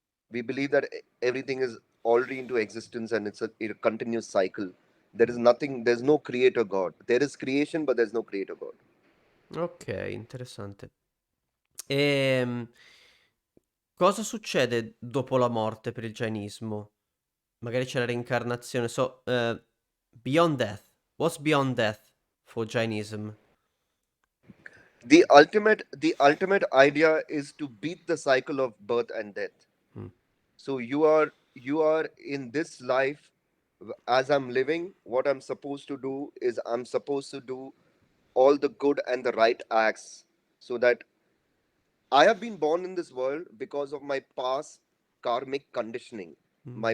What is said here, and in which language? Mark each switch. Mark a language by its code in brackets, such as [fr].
[en] We believe that everything is already into existence and it's a continuous cycle. There is nothing. There's no creator God. There is creation, but there's no creator God. [it] Ok, interessante. Ehm, cosa succede dopo la morte per il Jainismo? Magari c'è la reincarnazione. [en] So, beyond death. What's beyond death for Jainism? The ultimate idea is to beat the cycle of birth and death. So you are in this life. As I'm living, what I'm supposed to do is I'm supposed to do all the good and the right acts, so that I have been born in this world because of my past karmic conditioning, my